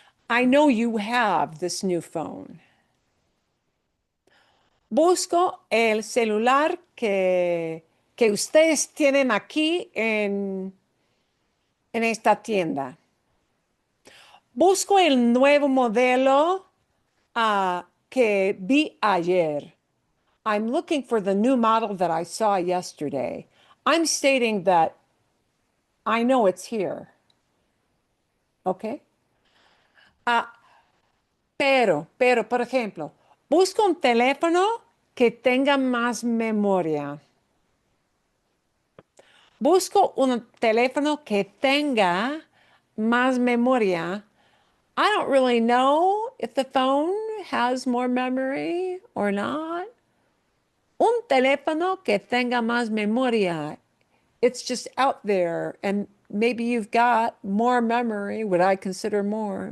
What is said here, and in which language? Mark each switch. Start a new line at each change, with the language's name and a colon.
English: I know you have this new phone.
Spanish: Busco el celular que ustedes tienen aquí en en esta tienda. Busco el nuevo modelo que vi ayer.
English: I'm looking for the new model that I saw yesterday. I'm stating that I know it's here. Okay?
Spanish: Pero, por ejemplo, busco un teléfono que tenga más memoria. Busco un teléfono que tenga más memoria.
English: I don't really know if the phone has more memory or not.
Spanish: Un teléfono que tenga más memoria.
English: It's just out there, and maybe you've got more memory, what I consider more.